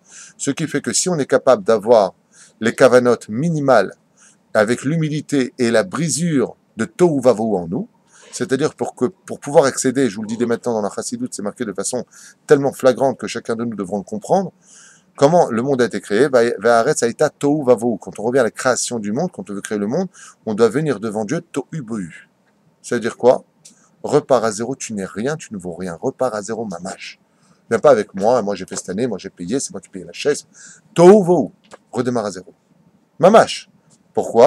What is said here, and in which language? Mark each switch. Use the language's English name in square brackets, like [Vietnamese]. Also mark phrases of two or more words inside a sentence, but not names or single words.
[French] Ce qui fait que si on est capable d'avoir les kavanotes minimales, avec l'humilité et la brisure de Tohu Vavohu en nous, c'est-à-dire pour pouvoir accéder, je vous le dis dès maintenant dans la Chassidoute, c'est marqué de façon tellement flagrante que chacun de nous devront le comprendre, comment le monde a été créé. [Hebrew] והארץ היתה תהו ובהו. [French] Quand on revient à la création du monde, quand on veut créer le monde, on doit venir devant Dieu tohu bohu. Ça veut dire quoi? Repars à zéro, tu n'es rien, tu ne vaux rien. Repars à zéro, mamache. Viens pas avec moi j'ai fait cette année, moi j'ai payé, c'est moi qui paye la chaise. Tohu vohu. Redémarre à zéro. Mamache. Pourquoi?